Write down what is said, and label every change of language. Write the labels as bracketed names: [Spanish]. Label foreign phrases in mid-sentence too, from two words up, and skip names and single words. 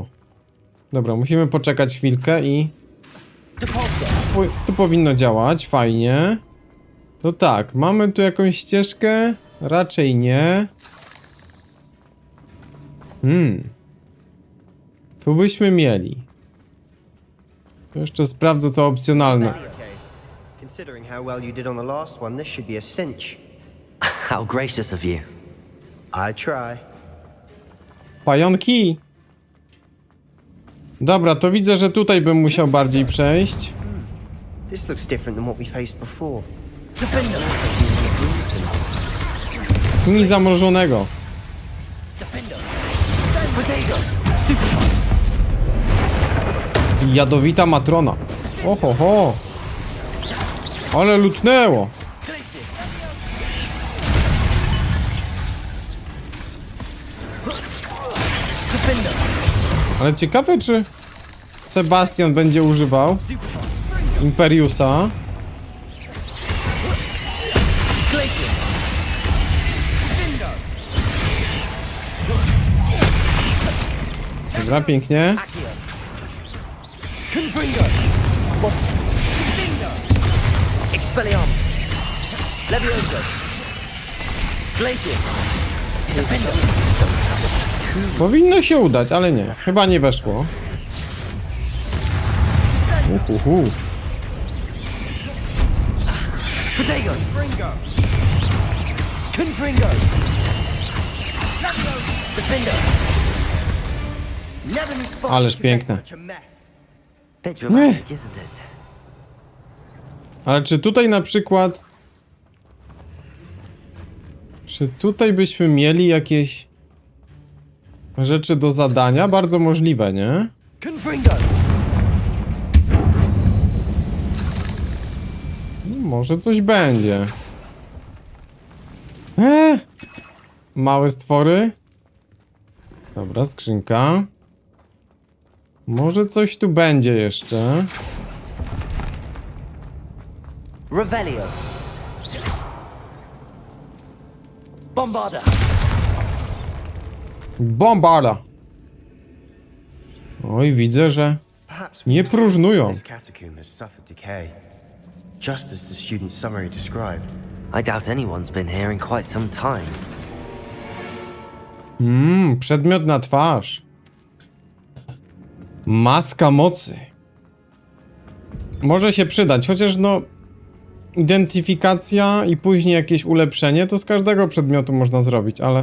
[Polish] Dobra, musimy poczekać chwilkę i... Tu powinno działać, fajnie. To tak, mamy tu jakąś ścieżkę? Raczej nie. Tu byśmy mieli. Jeszcze sprawdzę to opcjonalne. [English] Considering how well you did on the last one, this should be a cinch. How gracious of you. I try. [Polish] Pająki! Dobra, to widzę, że tutaj bym musiał bardziej przejść. This looks different than what we faced before. Tni zamrożonego. Jadowita matrona. Oho. Ale lutnęło. Ale ciekawe, czy Sebastian będzie używał Imperiusa. Dobra, pięknie. Expelliarmus! Levioso! Glacius! Powinno się udać, ale nie. Chyba nie weszło. Potato! Confringo! Defender! Ależ piękne. [English] Bit dramatic, isn't it? [Polish] Ale czy tutaj na przykład... Czy tutaj byśmy mieli jakieś rzeczy do zadania? Bardzo możliwe, nie? Może coś będzie. Małe stwory. Dobra, skrzynka. Może coś tu będzie jeszcze. Revelio. Bombarda. Bombarda. Oj, widzę, że nie próżnują. [English] Just as the student's summary described. I doubt anyone's been here in quite some time. [Polish] Przedmiot na twarz. Maska mocy. Może się przydać, chociaż no... Identyfikacja i później jakieś ulepszenie to z każdego przedmiotu można zrobić, ale...